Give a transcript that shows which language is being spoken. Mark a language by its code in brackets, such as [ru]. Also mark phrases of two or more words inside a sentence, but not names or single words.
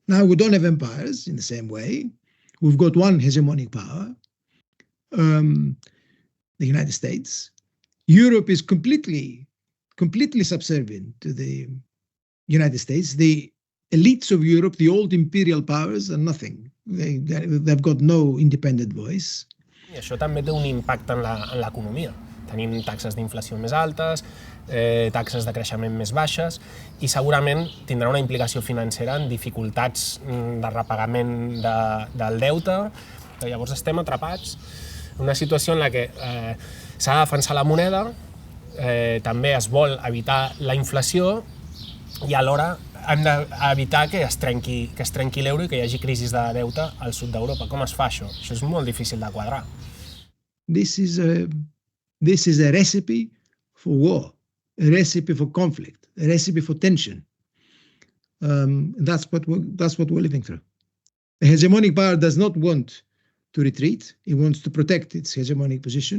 [en] Now we don't have empires in the same way. We've got one hegemonic power, the United States. Europe is completely subservient to the United States. The elites of Europe, the old imperial powers, are nothing. They've got no independent voice. [ca] I això també té un impacte en l'economia. Tenim taxes d'inflació més altes, taxes de creixement més baixes i segurament tindrà una implicació financera en dificultats de repagament del deute. Llavors estem atrapats en una situació en la que s'ha de defensar la moneda, també es vol evitar la inflació i alhora hem d'evitar que es trenqui l'euro i que hi hagi crisi de deute al sud d'Europa. Com es fa això? Això és molt difícil de quadrar. [en] This is a recipe for war, a recipe for conflict, a recipe for tension. That's what we're living through. The hegemonic power does not want to retreat. It wants to protect its hegemonic position.